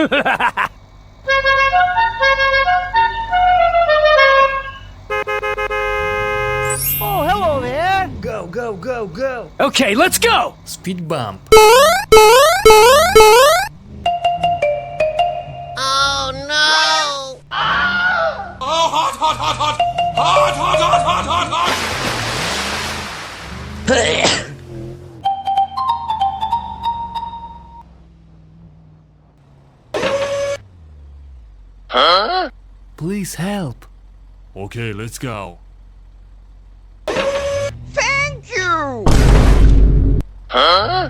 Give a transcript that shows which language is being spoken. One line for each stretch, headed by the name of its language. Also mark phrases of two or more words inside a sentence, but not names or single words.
English: Oh, hello there! Go, go, go, go! Okay, let's go! Speed bump. Oh no! Oh, hot, hot, hot, hot! Hot, hot, hot, hot, hot, hot! Huh? Please help. Okay, let's go. Thank you! Huh?